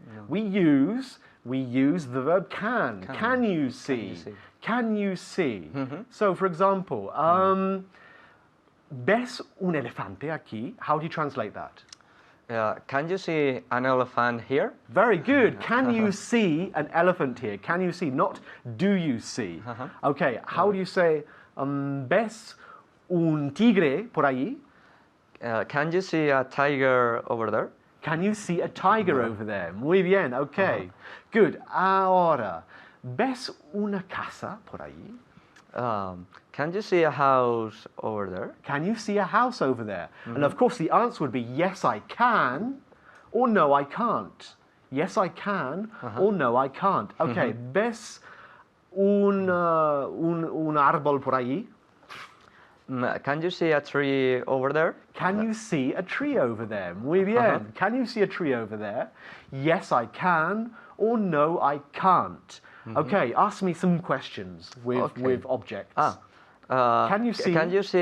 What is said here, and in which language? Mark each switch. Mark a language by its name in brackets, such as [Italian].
[English] No. We use the verb can. Can you see? Can you see? So for example, [Spanish] ¿ves un elefante aquí? [English] How do you translate that? Can you see an elephant here? Very good. Can you see an elephant here? Can you see? Not do you see. Okay, how do you say [Spanish] ¿ves un tigre por ahí? [English] Can you see a tiger over there? Can you see a tiger over there? [Spanish] Muy bien, [English] okay. Good. [Spanish] Ahora, ¿ves una casa por ahí? [English] Can you see a house over there? Can you see a house over there? And of course the answer would be yes, I can, or no, I can't. Yes, I can, or no, I can't. [Spanish] Okay, ¿ves un árbol por ahí? [English] Can you see a tree over there? Can you see a tree over there? [Spanish] Muy bien. [English] Can you see a tree over there? Yes, I can, or no, I can't. Okay, ask me some questions with objects. Can you see